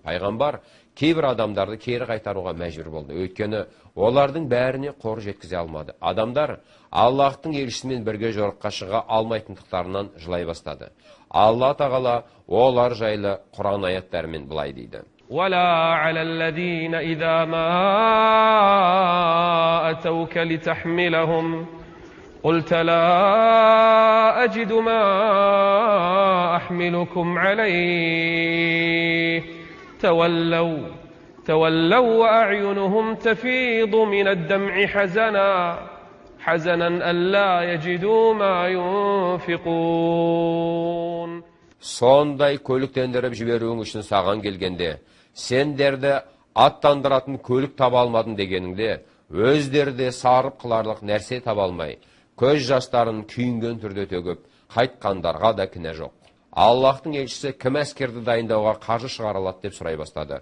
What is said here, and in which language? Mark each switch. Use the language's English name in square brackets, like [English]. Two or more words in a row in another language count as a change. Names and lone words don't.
[Kazakh] Пайғамбар кейбір адамдарды кері қайтаруға мәжбүр болды. Өйткені олардың бәріне қор жеткізе алмады. Адамдар Аллахтың елшісімен бірге жорыққа шыға алмайтындықтарынан жылай бастады. Алла Тағала олар жайлы Құран аяттарымен былай дейді: [Arabic] ولا على الذين إذا ما أتوك لتحملهم قلت لا أجد ما أحملكم عليه تولوا وأعينهم تفيض من الدمع حزنا ألا يجدوا ما ينفقون. [Kazakh] Сондай көліктендіріп жіберуің үшін саған келгенде, сендерді аттандыратын көлік таба алмадың дегеніңде, өздерде сарып қыларлық нәрсе таба алмай, көз жастарын күйінген түрде төгіп, қайтқандарға да кінә жоқ. Аллахтың елшісі кім әскерді дайындауға қаржы шығара алады деп сұрай бастады.